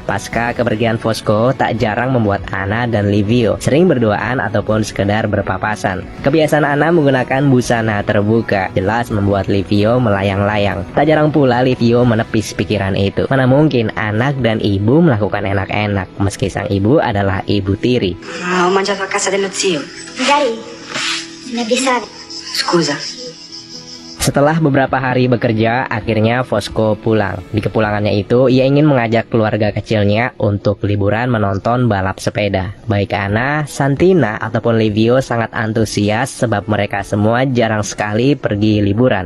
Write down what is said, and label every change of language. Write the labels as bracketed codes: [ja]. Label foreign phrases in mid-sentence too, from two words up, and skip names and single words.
[id] Pasca kepergian Fosco, tak jarang membuat Ana dan Livio sering berduaan ataupun sekedar berpapasan. Kebiasaan Ana menggunakan busana terbuka, jelas membuat Livio melayang-layang. Tak jarang pula Livio menepis pikiran itu. Mana mungkin anak dan ibu melakukan enak-enak, meski sang ibu adalah ibu tiri. [it] Ho mangiato a casa dello zio. Magari ne avvisare. Scusa. [id] Setelah beberapa hari bekerja, akhirnya Fosco pulang. Di kepulangannya itu, ia ingin mengajak keluarga kecilnya untuk liburan menonton balap sepeda. Baik Ana, Santina, ataupun Livio sangat antusias sebab mereka semua jarang sekali pergi liburan.